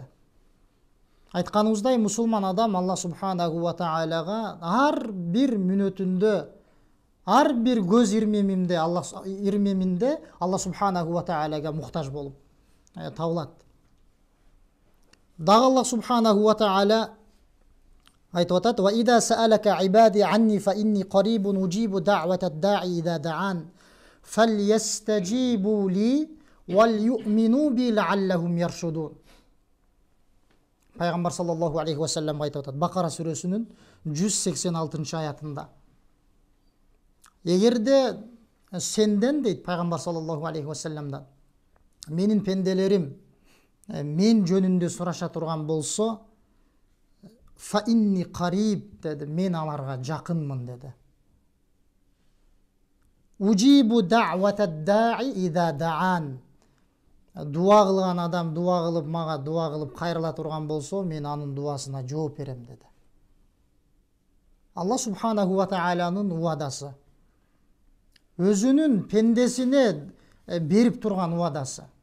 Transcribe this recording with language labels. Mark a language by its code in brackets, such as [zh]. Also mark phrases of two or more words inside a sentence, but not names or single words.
[ky] Айтканыбыздай, мусулман адам Алла [ar] سبحانه و [ky] Таалага ар бир мүнөтүндө, ар бир көз ирмеминде Алла [ar] سبحانه و [ky] Таалага муктаж болуп табылат. Дагы Алла [ar] سبحانه وتعالى [ky] айтып атат: [ar] "وإذا سألك عبادي عني فإني قريب أجيب دعوة الداع إذا دعان فليستجيبوا لي وليؤمنوا بي لعلهم يرشدون." [ky] Пайгамбар [ar] صلى الله عليه وسلم [ky] айтып атат Бакара сүрөсүнүн 186 аятында: "Эгерде сенден, дейт Пайгамбар [ar] صلى الله عليه و [ky] саллямдан, менин пенделерим мен жөнүндө сураша турган болсо, [ar] فإني قريب [ky] деди, мен аларга жакынмын деди. [ar] أجيب دعوة الداع إذا دعان, [ky] дуа кылган адам дуа кылып мага дуа кылып кайрыла турган болсо, мен анын дуасына жооп берем деди. Алла [ar] سبحانه و [ky] тааланын уадасы, өзүнүн пендесине берип турган уадасы.